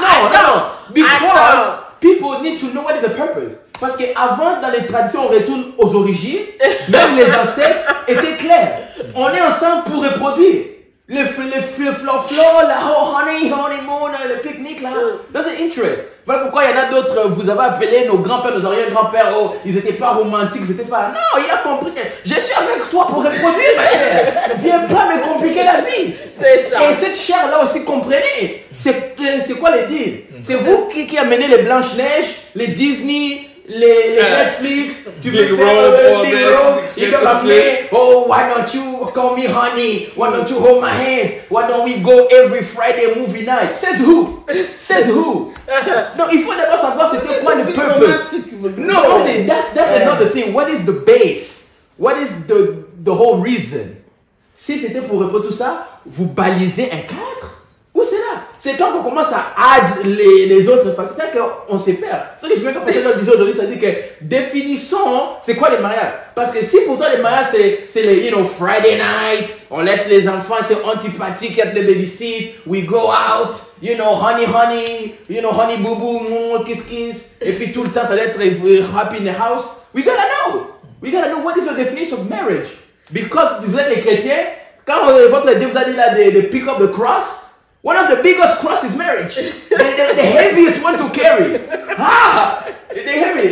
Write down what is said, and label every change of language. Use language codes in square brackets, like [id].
[en] No. Because people need to know what is the purpose. [fr] Parce qu'avant, dans les traditions, on retourne aux origines. Même les ancêtres étaient clairs. On est ensemble pour reproduire. Le fleur, la honeymoon, le pique-nique là. That's intérêt. Voilà pourquoi il y en a d'autres, vous avez appelé nos grands-pères, nos arrière-grands-pères, oh, ils n'étaient pas romantiques, ils n'étaient pas... Non, il a compris que je suis avec toi pour reproduire, ma chère. Viens pas me compliquer la vie. C'est ça. Et cette chair-là aussi, comprenez, c'est quoi les deals? C'est vous qui amenez les Blanches-Neiges, les Disney, les Netflix, tu veux faire Big Road, [en] you gotta play, oh, why don't you call me honey, why don't you hold my hand, why don't we go every Friday movie night? Says who? [fr] No, il faut d'abord savoir c'était quoi le purpose. [en] No, that's another thing. What is the base? What is the whole reason? [fr] Si c'était pour répondre tout ça, vous balisez un cadre? Où c'est là? C'est quand on commence à add les autres facteurs, c'est qu'on se perd. C'est ce que je viens de penser aujourd'hui, ça dit que définissons c'est quoi les mariages. Parce que si pour toi les mariages c'est les Friday night, on laisse les enfants, c'est antipathique, il y a des babysit, [en] we go out, honey, honey boo boo, kiss, [fr] et puis tout le temps ça doit être [en] happy in the house. We gotta know what is the definition of marriage. Because [fr] vous êtes les chrétiens, quand votre Dieu vous a dit là de [en] pick up the cross, one of the biggest crosses is marriage. the heaviest one to carry. The heavy.